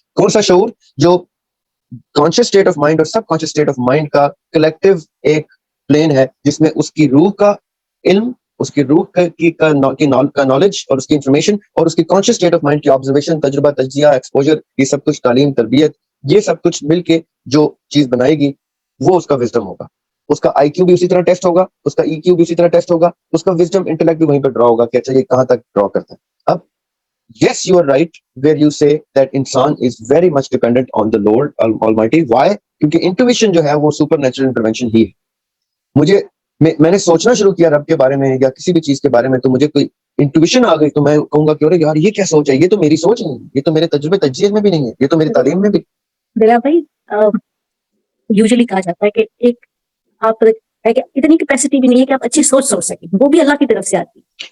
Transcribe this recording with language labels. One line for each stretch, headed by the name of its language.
Urdu: کون سا شعور؟ جو کانشیس اسٹیٹ آف مائنڈ اور سب کانشیس اسٹیٹ آف مائنڈ کا کلیکٹیو ایک پلین ہے, جس میں اس کی روح کا علم, اس کی روح کا نالج اور اس کی انفارمیشن اور اس کی کانشیس اسٹیٹ آف مائنڈ کی آبزرویشن, تجربہ, تجزیہ, ایکسپوجر, یہ سب کچھ, تعلیم, تربیت, یہ سب کچھ مل کے جو چیز بنائے گی وہ اس کا وزڈم ہوگا. اس کا آئی کیو بھی اسی طرح ٹیسٹ ہوگا, اس کا ای کیو بھی اسی طرح ٹیسٹ ہوگا, اس کا وزڈم انٹلیکٹ بھی وہیں پہ ڈرا ہوگا کہ اچھا یہ کہاں تک ڈرا کرتا ہے.
English: اب yes you are right where you say that انسان is very much dependent on the Lord Almighty. why?
Urdu: کیونکہ انٹویشن جو ہے وہ سپر نیچرل انٹروینشن ہی ہے. مجھے میں نے سوچنا شروع کیا رب کے بارے میں یا کسی بھی چیز کے بارے میں, تو مجھے کوئی انٹویشن آ گئی تو میں کہوں گا کہ ارے یار یہ کیا سوچ ہے, یہ تو میری سوچ نہیں ہے, یہ تو میرے تجربے تجزیے میں بھی نہیں ہے, یہ تو میری تعلیم میں بھی. دلا بھائی, یوزلی کہا جاتا ہے کہ ایک آپ اتنی کیپیسٹی بھی نہیں ہے کہ آپ اچھی سوچ سکیں, وہ بھی اللہ کی طرف سے آتی ہے.